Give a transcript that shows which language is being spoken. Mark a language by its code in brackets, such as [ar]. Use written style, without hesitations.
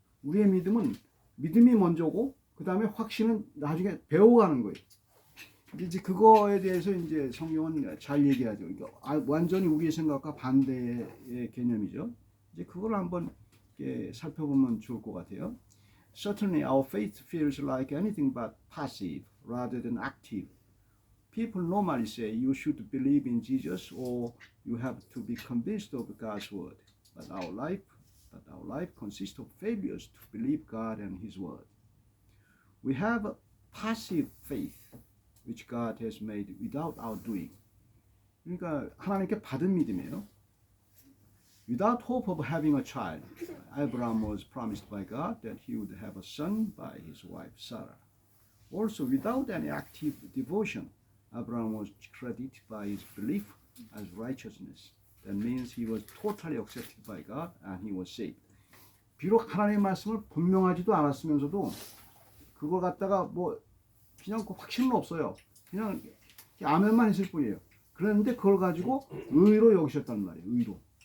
[ko] 우리의 믿음은 믿음이 먼저고 그 다음에 확신은 나중에 배워가는 거예요. 이제 그거에 대해서 이제 성경은 잘 얘기하죠. 완전히 우리의 생각과 반대의 개념이죠. 이제 그걸 한번 살펴보면 좋을 것 같아요. [en] Certainly our faith feels like anything but passive rather than active. People normally say you should believe in Jesus or you have to be convinced of God's word. But our life consists of failures to believe God and His word. We have a passive faith which God has made without our doing. [ko] 그러니까 하나님께 받은 믿음이에요. [en] Without hope of having a child, Abraham was promised by God that he would have a son by his wife Sarah. Also, without any active devotion, Abraham was credited by his belief as righteousness. That means he was totally accepted by God and he was saved. [ko] 비록 하나님의 말씀을 분명하지도 않았으면서도 그거 갖다가 뭐 그냥 그 확신은 없어요. 그냥 아멘만 했을 뿐이에요. 그런데 그걸 가지고 의로 여기셨단 말이에요. 의로.